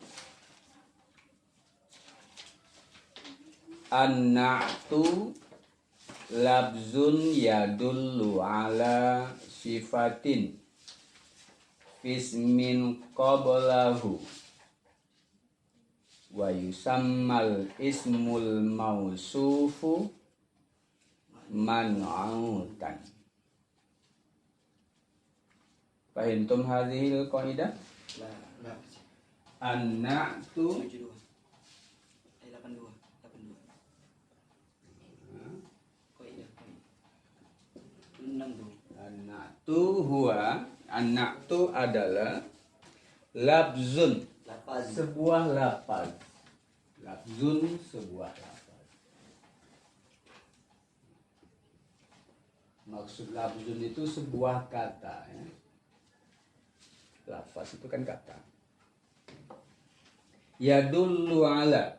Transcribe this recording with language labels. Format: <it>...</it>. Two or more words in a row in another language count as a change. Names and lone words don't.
<ar>النعت لفظ يدل على صفة في اسم قبله ويسمى الاسم الموصوف منعوتا. فهمتم هذه القاعدة? النعت النعت</ar> <id>adalah labzun, sebuah lafaz. Labzun, sebuah lafaz. Maksud labzun itu sebuah kata, ya. Lafaz itu kan kata.</id> <ar>يدل على,</ar>